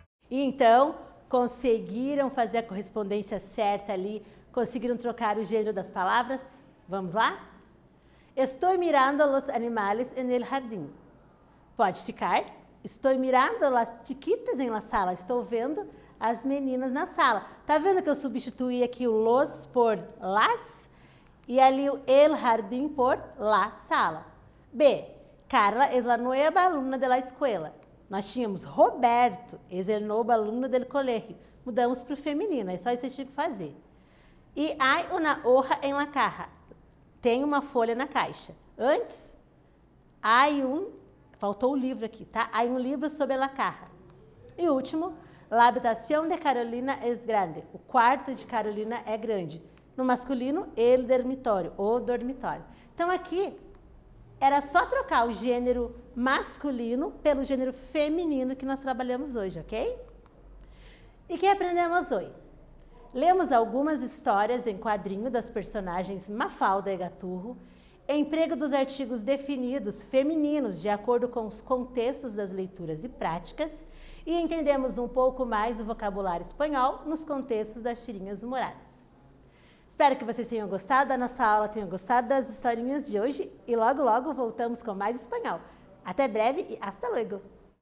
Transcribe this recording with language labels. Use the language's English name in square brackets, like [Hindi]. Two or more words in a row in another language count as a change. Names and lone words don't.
[Portuguese] E então, conseguiram fazer a correspondência certa ali? Conseguiram trocar o gênero das palavras? Vamos lá? [Spanish] Estou mirando los animales en el jardín. [Portuguese] Pode ficar. [Spanish] Estou mirando las chiquitas en la sala. [Portuguese] Estou vendo as meninas na sala. Tá vendo que eu substituí aqui o los por las? E ali o [Spanish] el jardín [Portuguese] por [Spanish] la sala. [Portuguese] B. [Spanish] Carla es la nueva alumna de la escuela. [Portuguese] Nós tínhamos [Spanish] Roberto, es el nuevo alumno del colegio. [Portuguese] Mudamos para o feminino, é só isso que você tinha que fazer. [Spanish] E hay una hoja en la caja. [Portuguese] Tem uma folha na caixa. Antes, faltou o livro aqui, tá? Há um livro sobre [Spanish] la caja. [Portuguese] E último, [Spanish] la habitación de Carolina es grande. [Portuguese] O quarto de Carolina é grande. No masculino, [Spanish] el dormitório, [Portuguese] o dormitório. Então aqui, era só trocar o gênero masculino pelo gênero feminino que nós trabalhamos hoje, ok? E o que aprendemos hoje? Lemos algumas histórias em quadrinho das personagens Mafalda e Gaturro, emprego dos artigos definidos femininos de acordo com os contextos das leituras e práticas, e entendemos um pouco mais o vocabulário espanhol nos contextos das tirinhas humoradas. Espero que vocês tenham gostado da nossa aula, tenham gostado das historinhas de hoje e logo, logo voltamos com mais espanhol. Até breve e [Spanish] hasta luego!